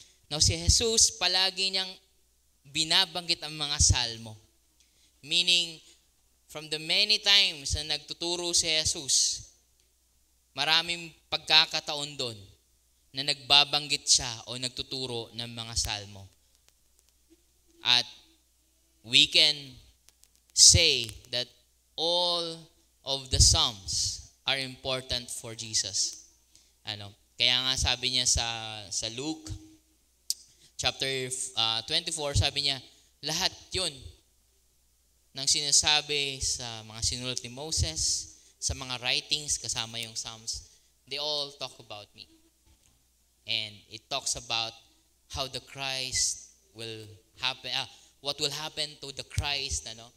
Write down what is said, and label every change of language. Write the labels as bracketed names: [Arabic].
[Filipino] Now, si Jesus, palagi niyang binabanggit ang mga salmo. Meaning, [English] from the many times [Filipino] na nagtuturo si Jesus, maraming pagkakataon doon na nagbabanggit siya o nagtuturo ng mga salmo. [English] At we can say that all of the Psalms are important for Jesus. [Filipino] Kaya nga sabi niya sa Luke chapter 24, sabi niya, lahat yun ng sinasabi sa mga sinulat ni Moses, sa mga writings kasama yung Psalms, [English] they all talk about me. And it talks about how the Christ will happen, what will happen to the Christ.